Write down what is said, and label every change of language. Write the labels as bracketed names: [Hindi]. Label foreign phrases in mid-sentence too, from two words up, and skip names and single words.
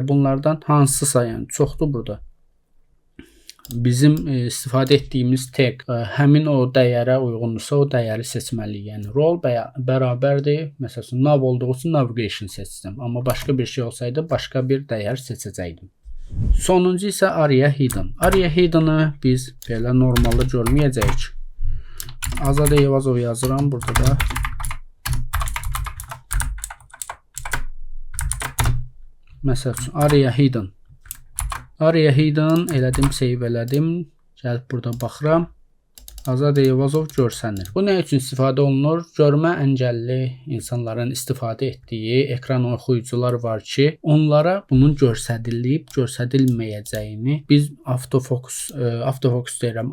[Azerbaijani] bunlardan hansısa, yəni çoxdur burada. Bizim istifadə etdiyimiz tag həmin o dəyərə uyğundursa o dəyəri seçməliyik. Yəni role bərabərdir. Məsələn, nav olduğu üçün navigation seçdim. Amma başqa bir şey olsaydı başqa bir dəyər seçəcəkdim. Sonuncu isə aria hidden. Aria hidden-ı biz belə normalda görməyəcəyik. Azad Eyvazov yazıram burada da. Məsələn, aria hidden. Aria hidden elədim, save elədim. Gəlib burada baxıram. Azad Eyvazov görsənir. Bu nə üçün istifadə olunur? Görmə əngəlli insanların istifadə etdiyi ekran oxuyucular var ki, onlara bunun göstərilib, göstərilməyəcəyini biz autofocus deyirəm.